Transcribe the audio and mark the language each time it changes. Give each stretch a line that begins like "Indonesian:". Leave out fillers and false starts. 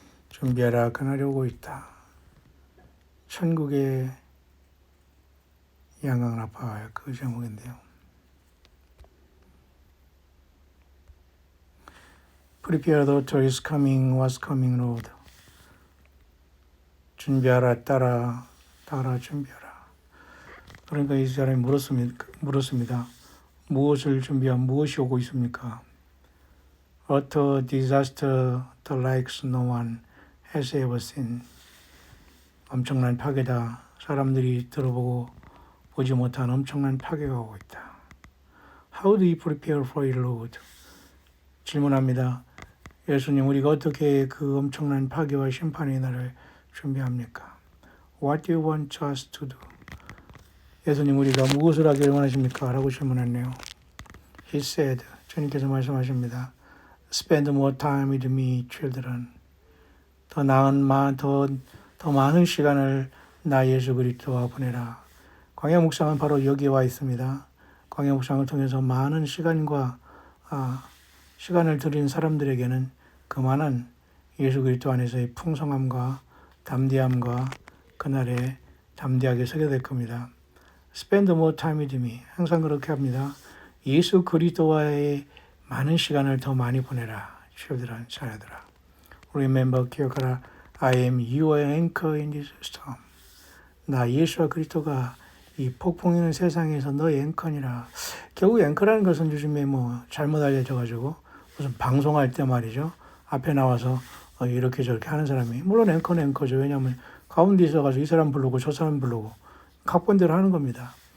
Korean: 준비하라, 그날이 오고 있다. 천국의 양강을 아파할 그 제목인데요.
English: Prepare the daughter is coming, was coming, Lord.
Korean: 준비하라, 따라 준비하라. 그러니까 이 사람이 물었습니다. 무엇을 준비한 무엇이 오고 있습니까?
English: Utter disaster the likes no one has ever seen.
Korean: 엄청난 파괴다. 사람들이 들어보고 보지 못한 엄청난 파괴가 오고 있다.
English: How do you prepare for it, Lord?
Korean: 질문합니다. 예수님, 우리가 어떻게 그 엄청난 파괴와 심판의 날을 준비합니까?
English: What do you want us to do?
Korean: 예수님, 우리가 무엇을 하기를 원하십니까? 라고 질문했네요.
English: He said,
Korean: 주님께서 말씀하십니다.
English: Spend more time with me, children.
Korean: 더 많은 시간을 나 예수 그리스도와 보내라. 광야 묵상은 바로 여기에 와 있습니다. 광야 묵상을 통해서 많은 시간을 들인 사람들에게는 그만한 예수 그리스도 안에서의 풍성함과 담대함과 그날에 담대하게 서게 될 겁니다.
English: Spend more time with me.
Korean: 항상 그렇게 합니다. 예수 그리스도와의 많은 시간을 더 많이 보내라.
English: children,
Korean: 자녀들아.
English: Remember,
Korean: 기억하라.
English: I am your anchor in this storm.
Korean: 나 예수와 그리스도가 이 폭풍이는 세상에서 너의 앵커니라. 결국 앵커라는 것은 요즘에 잘못 알려져가지고 무슨 방송할 때 말이죠. 앞에 나와서 이렇게 저렇게 하는 사람이 물론 앵커는 앵커죠. 왜냐하면 가운데 있어가지고 이 사람 부르고 저 사람 부르고 각본대로 하는 겁니다.